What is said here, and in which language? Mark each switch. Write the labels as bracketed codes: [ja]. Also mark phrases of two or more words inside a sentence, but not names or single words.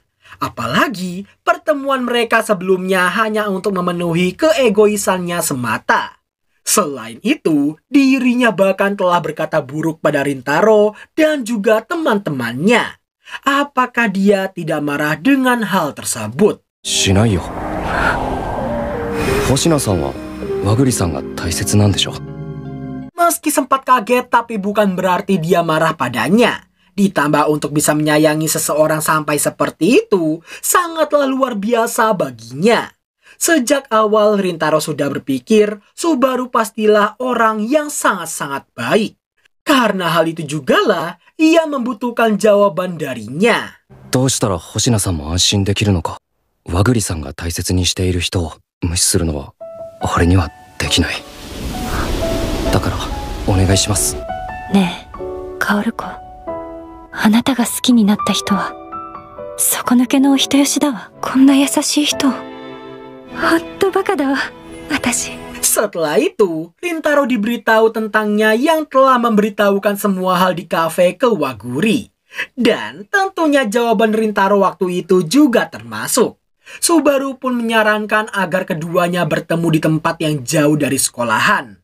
[id] Apalagi pertemuan mereka sebelumnya hanya untuk memenuhi keegoisannya semata. Selain itu, dirinya bahkan telah berkata buruk pada Rintaro dan juga teman-temannya. Apakah dia tidak marah dengan hal tersebut? [ja] しないよ。星名さんは和栗さんが大切なんでしょ。 [id] Meski sempat kaget, tapi bukan berarti dia marah padanya. Ditambah untuk bisa menyayangi seseorang sampai seperti itu, sangatlah luar biasa baginya. Sejak awal Rintaro sudah berpikir Subaru pastilah orang yang sangat-sangat baik. Karena hal itu jugalah ia membutuhkan jawaban darinya. [ja] どうしたら星名さんも安心できるのか。和栗さんが大切にしている人を無視するのは俺にはできない。だからお願いします。ねえ、薫子、あなたが好きになった人は底抜けのお人よしだわ。こんな優しい人、ほんとバカだわ、私。 [id] Setelah itu, Rintaro diberitahu tentangnya yang telah memberitahukan semua hal di kafe ke Waguri. Dan tentunya jawaban Rintaro waktu itu juga termasuk. Subaru pun menyarankan agar keduanya bertemu di tempat yang jauh dari sekolahan.